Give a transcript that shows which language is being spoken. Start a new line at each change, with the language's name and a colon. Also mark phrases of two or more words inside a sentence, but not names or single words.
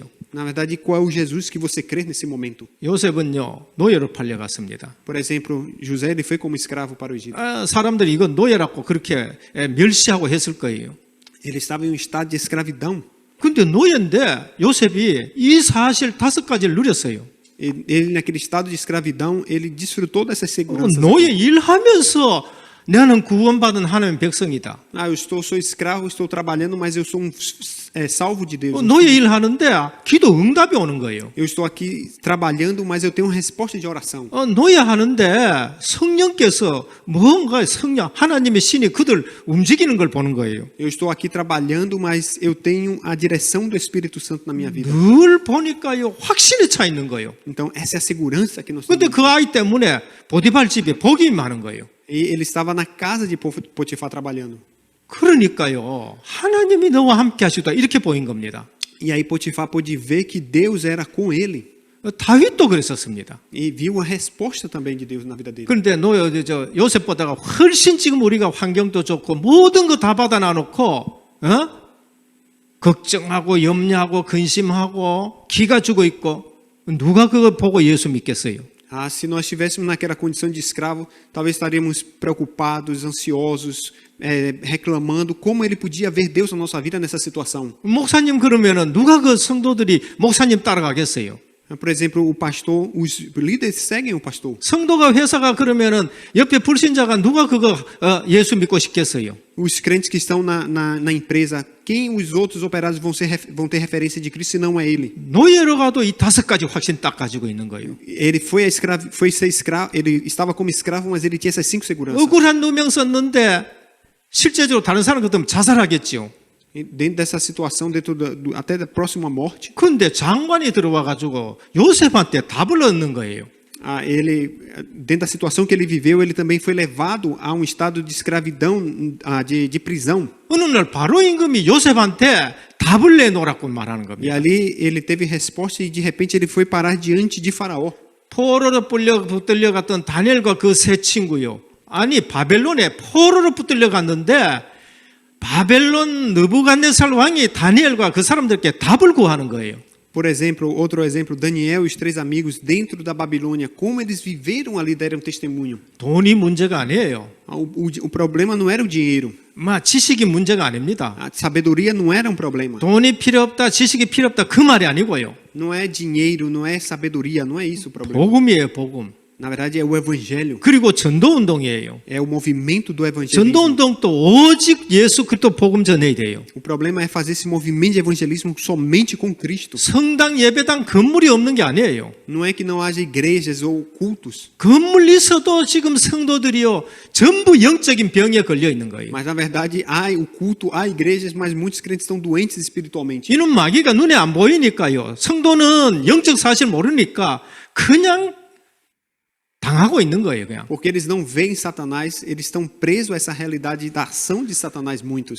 Portuguese: Na verdade, qual é o Jesus que você crê nesse momento?
Korean: 요셉은요 노예로 팔려갔습니다.
Portuguese: Por exemplo, José ele foi como escravo para o Egito.
Korean: 사람들이 이건 노예라고 그렇게 멸시하고 했을 거예요.
Portuguese: Ele estava em um estado de escravidão.
Korean: 근데 노예인데 요셉이 이 사실 5가지를 누렸어요.
Portuguese: Ele naquele estado de escravidão, ele desfrutou dessas seguranças.
Korean: 노예 일하면서 나는 구원받은 하나님의 백성이다.
Portuguese: Sou escravo, estou trabalhando, mas eu sou salvo de Deus.
Korean: 노예 일하는데 기도 응답이 오는 거예요.
Portuguese: Eu estou aqui trabalhando, mas eu tenho uma resposta de oração.
Korean: 노예 하는데 성령께서 뭔가 하나님의 신이 그들 움직이는 걸 보는 거예요.
Portuguese: Eu estou aqui trabalhando, mas eu tenho a direção do Espírito Santo na minha vida.
Korean: 늘 보니까요 확신에 차 있는 거예요.
Portuguese: Então, essa é a segurança que nós
Korean: 근데
Portuguese: temos.
Korean: 그 아이 때문에 보디발 집에 복이 많은 거예요.
Portuguese: E ele estava na casa de Potifar trabalhando.
Korean: 그러니까요 하나님이 너와 함께 하시다 이렇게 보인 겁니다.
Portuguese: E aí Potifar pôde ver que Deus era com ele.
Korean: 다윗도 그랬었습니다.
Portuguese: E viu a resposta também de Deus na vida dele.
Korean: 그런데 요셉보다가 훨씬 지금 우리가 환경도 좋고 모든 거 다 받아 놔놓고 걱정하고 염려하고 근심하고 기가 죽어 있고 누가 그거 보고 예수 믿겠어요?
Portuguese: Se nós estivéssemos naquela condição de escravo, talvez estaríamos preocupados, ansiosos, reclamando como ele podia ver Deus na nossa vida nessa situação.
Korean: 목사님 그러면은 누가 그 성도들이 목사님 따라가겠어요?
Portuguese: Por exemplo, o pastor, os líderes seguem o pastor.
Korean: 성도가 회사가 그러면은 옆에 불신자가 누가 그거 예수 믿고 싶겠어요?
Portuguese: Os crentes que estão na empresa, quem os outros operários vão ter referência de Cristo se não é ele?
Korean: 노예로 가도 이 5가지 확신 딱 가지고 있는 거예요.
Portuguese: Ele foi ser escravo, ele estava como escravo, mas ele tinha essas 5 seguranças.
Korean: 억울한 누명 썼는데 실제적으로 다른 사람 같으면 자살하겠죠.
Portuguese: Dentro dessa situação, até da próxima morte,
Korean: 그런데 장관이 들어와 가지고 요셉한테 답을 얻는 거예요.
Portuguese: dentro da situação que ele viveu, ele também foi levado a um estado de escravidão, de prisão.
Korean: 어느 날 바로 임금이 요셉한테 답을 내놓으라고 말하는
Portuguese: E
Korean: 겁니다.
Portuguese: ali ele teve resposta e de repente ele foi parar diante de Faraó.
Korean: 포로로 붙들려 갔던 다니엘과 그 세 친구요. 아니 바벨론에 포로로 붙들려 갔는데 바벨론 느부갓네살 왕이 다니엘과 그 사람들께 답을 구하는 거예요.
Portuguese: Por exemplo, outro exemplo, Daniel e os 3 amigos dentro da Babilônia, como eles viveram ali, deram testemunho.
Korean: 돈이 문제가 아니에요.
Portuguese: O problema não era o dinheiro.
Korean: 지식이 문제가 아닙니다.
Portuguese: A sabedoria não era um problema.
Korean: 돈이 필요 없다, 지식이 필요 없다 그 말이 아니고요.
Portuguese: Não é dinheiro, não é sabedoria, não é isso o problema.
Korean: 복음이에요, 복음.
Portuguese: Na verdade, é o evangelho,
Korean: 그리고 전도운동이에요.
Portuguese: é o movimento do evangelismo.
Korean: 전도운동도 오직 예수 그리스도 복음 전해야 돼요.
Portuguese: O problema é fazer esse movimento de evangelismo somente com Cristo.
Korean: 성당 예배당 건물이 없는 게 아니에요.
Portuguese: Não é que não haja igrejas ou cultos,
Korean: 건물 있어도 지금 성도들이요 전부 영적인 병에 걸려 있는 거예요.
Portuguese: mas na verdade há o culto, há igrejas, mas muitos crentes estão doentes espiritualmente.
Korean: 이는 마귀가 눈에 안 보이니까요. 성도는 영적 사실 모르니까 그냥 당하고 있는 거예요, 그냥.
Portuguese: Porque eles não veem Satanás, eles estão presos a essa realidade da ação de Satanás, muitos.